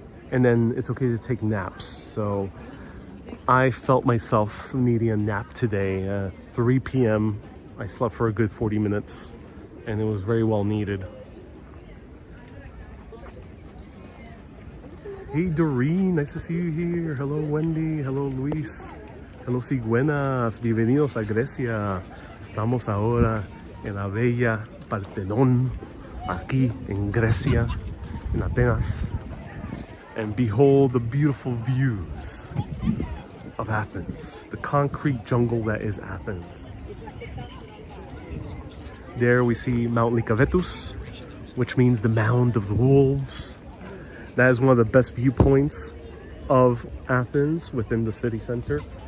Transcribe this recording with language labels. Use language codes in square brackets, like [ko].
[en] And then it's okay to take naps. So I felt myself needing a nap today. 3 p.m. I slept for a good 40 minutes, and it was very well needed. Hey Doreen, nice to see you here. Hello Wendy, hello Luis. [es] Hello Ciguenas, bienvenidos a Grecia. Estamos ahora en la bella Parthenon, aquí en Grecia, en Atenas. [en] And behold the beautiful views of Athens, the concrete jungle that is Athens. There we see Mount Lycabettus, which means the Mound of the Wolves. That is one of the best viewpoints of Athens within the city center.